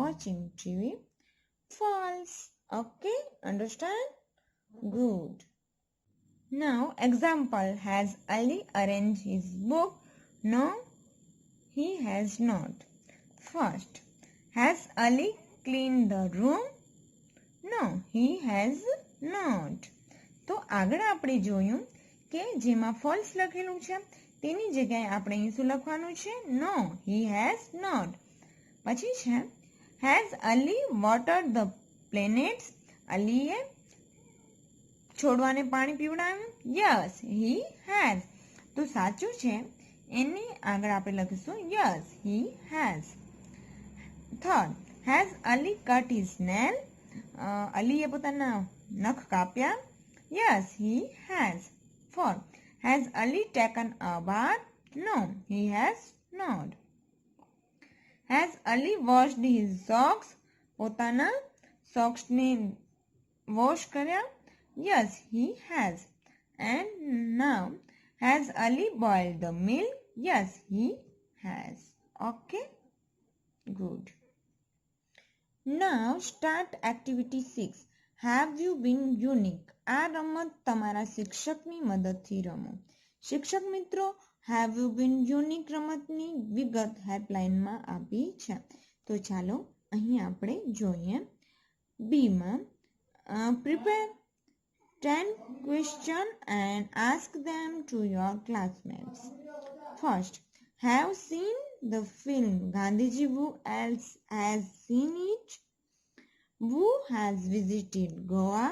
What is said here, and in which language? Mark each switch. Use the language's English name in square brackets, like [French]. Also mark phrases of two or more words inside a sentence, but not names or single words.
[English] Watching TV false. Okay, understand? Good. Now example, has Ali arranged his book? No, he has not. First, has Ali cleaned the room? No, he has not. [Gujarati] તો આગળ આપણે જોયું કે જેમાં ફોલ્સ લખેલું છે તેની જગ્યાએ આપણે અહીં શું લખવાનું છે? [English] નો, he has not. [Gujarati] પછી છે [English] has Ali watered the planets? [Gujarati] અલીએ છોડવાને પાણી પીવડાવ્યું? [English] Yes, he has. [Gujarati] તો સાચું છે એની આગળ આપણે લખીશું [English] yes, he has. Third, has Ali cut his nail? [Gujarati] અલીએ પોતાના નખ કાપ્યા? [English] Yes, he has. Fourth, has Ali taken a bath? No, he has not. Has Ali washed his socks? [Gujarati] પોતાના સોક્સને વોશ કર્યા? [English] Yes, he has. And now, has Ali boiled the milk? Yes, he has. Okay? Good. Now, start activity 6. Have you been unique? [Gujarati] આ રમત તમારા શિક્ષકની મદદથી રમો. શિક્ષક મિત્રો, [English] have you been unique [Gujarati] રમતની વિગત હેલ્પલાઇનમાં આપી છે. તો ચાલો અહીં આપણે જોઈએ. [English] બીમાં prepare 10 questions and ask them to your classmates. First, have seen the film Gandhiji? Who else has seen it? Who has visited Goa?